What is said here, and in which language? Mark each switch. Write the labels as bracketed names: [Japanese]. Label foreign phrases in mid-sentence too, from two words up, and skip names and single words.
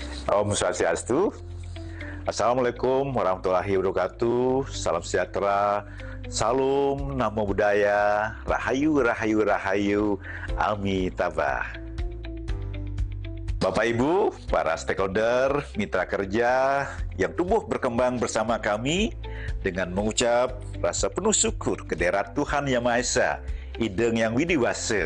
[Balinese] Om Swastiastu. [Arabic] السلام عليكم ورحمة الله وبركاته. [Indonesian] Salam sejahtera. Salam [Pali] Namo Buddhaya. [Javanese] Rahayu, rahayu, rahayu. [Indonesian] Amitabha. Bapak Ibu, para stakeholder, mitra kerja yang tumbuh berkembang bersama kami dengan mengucap rasa penuh syukur kehadirat Tuhan Yang Maha Esa, Ideng Yang Widiwasa.